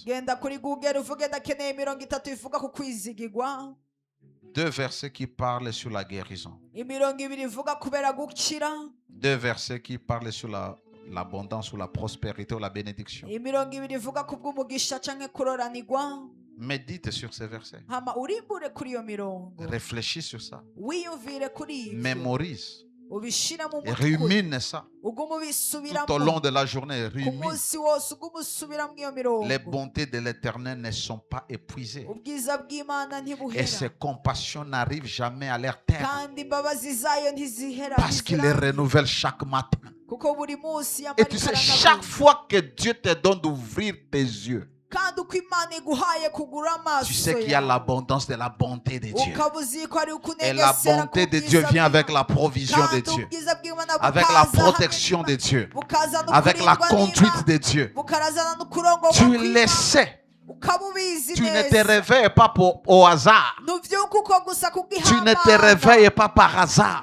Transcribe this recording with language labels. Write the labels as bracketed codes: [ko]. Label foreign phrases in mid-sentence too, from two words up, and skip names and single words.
[rn] genda kuri Google uvuge ndakeneye imirongo 3 ivuga ku kwizigirwa, [fr] 2 versets qui parlent sur la guérison. [rn] imirongo 2 ivuga kubera gukira, [fr] 2 versets qui parlent sur l'abondance ou la prospérité ou la bénédiction. [rn] imirongo 2 ivuga ku bw'umugisha canke kuroranirwa. [fr] Médite sur ces versets. [rn] hama urimbure kuri iyo mirongo, [fr] Réfléchis sur ça. [rn] wiyumvire kuri ibyo, [fr] Mémorise. [rn] ubishire mu [fr] Et [rn] mutwe, [fr] rumine ça. [rn] ugume [fr] Tout au [rn] ubisubiramo [fr] long de la journée, [rn] ku [fr] rumine. [rn] munsi wose, ugume usubiramo iyo mirongo. [fr] Les bontés de l'Éternel ne sont pas épuisées. [rn] ubwiza bw'Imana [fr] Et [rn] ntibuhera [fr] ses compassions n'arrivent jamais à leur terme. [rn] kandi imbabazi zayo ntizihera, [fr] Parce qu'il les renouvelle chaque matin. [rn] kuko buri munsi [fr] Et tu sais, chaque fois que Dieu te donne d'ouvrir tes yeux, [rn] kandi uko Imana iguhaye kugura amaso [fr] tu sais qu'il y a l'abondance de la bonté de Dieu. [rn] ukaba uzi ko ari [fr] Et la bonté de Dieu vient avec la provision de Dieu, avec la protection de Dieu, avec la conduite de Dieu. Tu le sais. Tu ne te réveilles pas au hasard. Tu ne te réveilles pas par hasard.